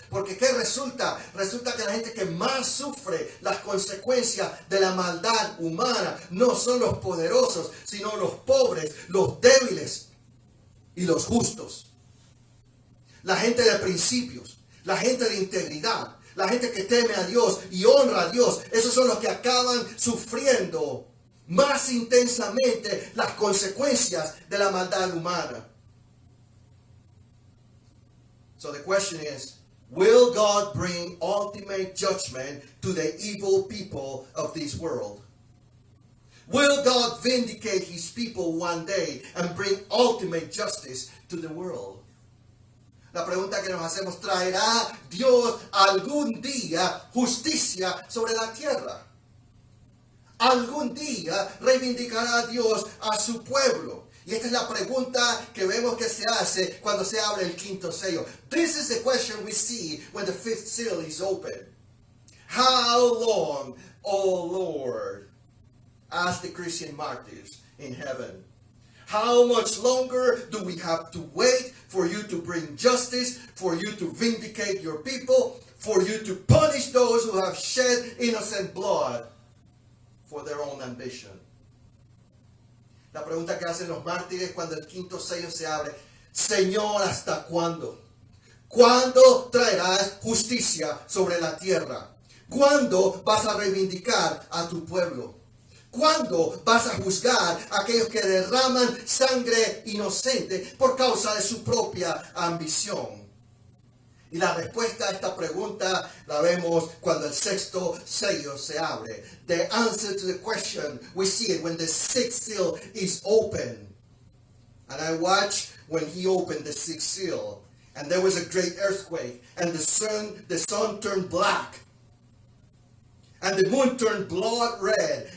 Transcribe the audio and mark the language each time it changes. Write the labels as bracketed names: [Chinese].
[Spanish] Porque ¿qué resulta? Resulta que la gente que más sufre las consecuencias de la maldad humana no son los poderosos, sino los pobres, los débiles y los justos. La gente de principios, la gente de integridad, la gente que teme a Dios y honra a Dios, esos son los que acaban sufriendo más intensamente las consecuencias de la maldad humana. [English] So the question is, will God bring ultimate judgment to the evil people of this world? Will God vindicate His people one day and bring ultimate justice to the world? [Spanish] La pregunta que nos hacemos, ¿traerá Dios algún día justicia sobre la tierra? ¿Algún día reivindicará Dios a su pueblo? Y esta es la pregunta que vemos que se hace cuando se abre el quinto sello. [English] This is the question we see when the fifth seal is opened. How long, O Lord? Ask the Christian martyrs in heaven. How much longer do we have to wait for you to bring justice, for you to vindicate your people, for you to punish those who have shed innocent blood for their own ambition? [Spanish] La pregunta que hacen los mártires cuando el quinto sello se abre, Señor, ¿hasta cuándo? ¿Cuándo traerás justicia sobre la tierra? ¿Cuándo vas a reivindicar a tu pueblo? ¿Cuándo vas a juzgar a aquellos que derraman sangre inocente por causa de su propia ambición? Y la respuesta a esta pregunta la vemos cuando el sexto sello se abre. [English] The answer to the question, we see it when the sixth seal is open. And I watched when he opened the sixth seal. And there was a great earthquake. And the sun turned black. And the moon turned blood red.